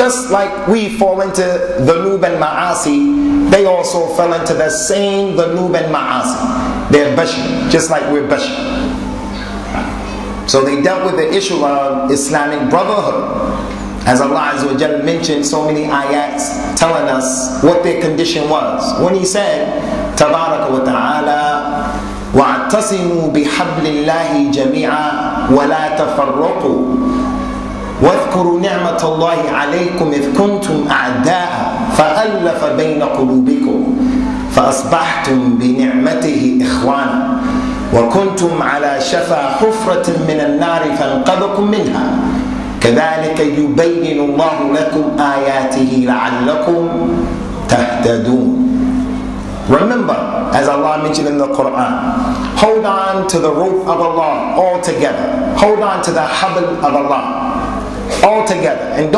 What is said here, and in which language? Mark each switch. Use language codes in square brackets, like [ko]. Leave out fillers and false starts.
[en] Just like we fall into dhunub and ma'asi, they also fell into the same dhunub and ma'asi. They're bashar, just like we're bashar. So they dealt with the issue of Islamic brotherhood. As Allah Azza wa Jalla mentioned so many ayats telling us what their condition was. When He said, [ar] Tabaraka wa Ta'ala, وَاعْتَصِمُوا بِحَبْلِ اللَّهِ جَمِيعًا وَلَا تَفَرَّقُوا وَاذْكُرُوا نِعْمَةَ اللَّهِ عَلَيْكُمْ إِذْ كُنْتُمْ أَعْدَاءً فَأَلَّفَ بَيْنَ قُلُوبِكُمْ فَأَصْبَحْتُمْ بِنِعْمَتِهِ إِخْوَانًا وَكُنْتُمْ عَلَى شَفَا حُفْرَةٍ مِنَ النَّارِ فَانْقَذَكُمْ مِنْهَا كذلك يبين الله لكم آياته لعلكم تهتدون. [en] Remember, as Allah mentioned in the Quran, hold on to the rope of Allah all together. Hold on to the habl of Allah all together. And don't